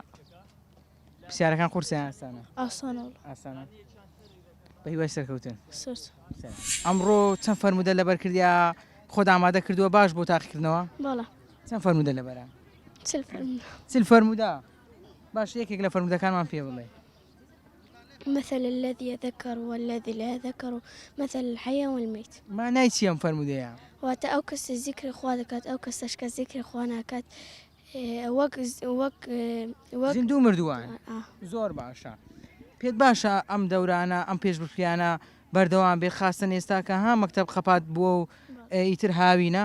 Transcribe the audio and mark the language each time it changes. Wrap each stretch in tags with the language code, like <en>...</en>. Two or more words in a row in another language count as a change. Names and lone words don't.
<ckb>پرسیارەکان قورسیان ئاسانە ئاسانە وڵە ئاسانە بە هیوای سەرکەوتن سەرچ ئەمڕۆ چەند فەرمودە لەبەر کردیا خۆت ئامادە کردووە باش بۆ تاقیکردنەوە بەڵە چەند فەرمودە لەبەرە چل فەرمودە چل فەرمودا باش یەکێک لە فەرمودەکانمان پێ بڵێ</ckb> <ar>مثل الذي يذكر والذي لا يذكر مثل الحي والميت</ar> <ckb>مانای چی ئەم فەرمودەیە واتە ئەو کەسە زیکری خوا دەکات ئەو کەسەش کە زیکری خوا ناکات وەک زیندوو مردووان زۆر باشە پێت باشە ئەم دەورانە ئەم پێشبڕکیانە بەردەوام بێ خاستن ئێستا کە ها مەکتەب خەپات بووە و ئیتر هاوینە</ckb>